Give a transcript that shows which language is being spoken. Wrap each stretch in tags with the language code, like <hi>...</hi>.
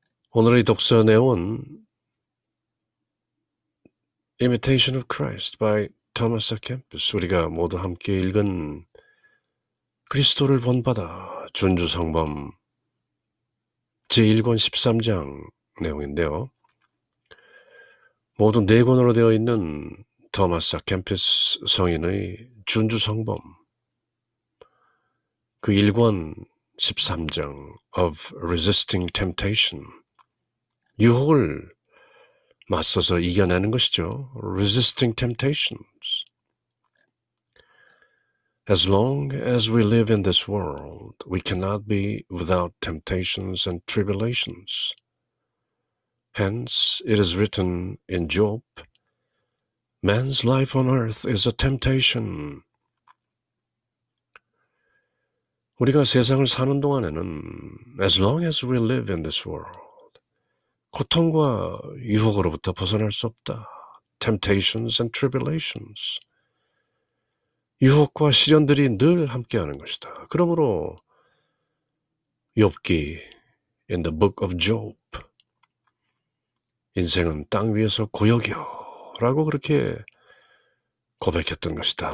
<ko>오늘의 독서 내용은 Imitation of Christ by Thomas A. Kempis. 우리가 모두 함께 읽은 그리스도를 본받아 준주성범 제1권 13장 내용인데요. 모두 4권으로 되어 있는 토마스 캠피스 성인의 준주성범 그 1권 13장</ko> <en>of Resisting Temptation,</en> <ko>유혹을 맞서서 이겨내는 것이죠.</ko> <en>Resisting Temptations. As long as we live in this world, we cannot be without temptations and tribulations. Hence, it is written in Job, Man's life on earth is a temptation.</en> <ko>우리가 세상을 사는 동안에는</ko> <en>as long as we live in this world,</en> <ko>고통과 유혹으로부터 벗어날 수 없다.</ko> <en>Temptations and tribulations.</en> <ko>유혹과 시련들이 늘 함께하는 것이다. 그러므로 욥기</ko> <en>in the book of Job,</en> <ko>인생은 땅 위에서 고역이요 라고 그렇게 고백했던 것이다.</ko>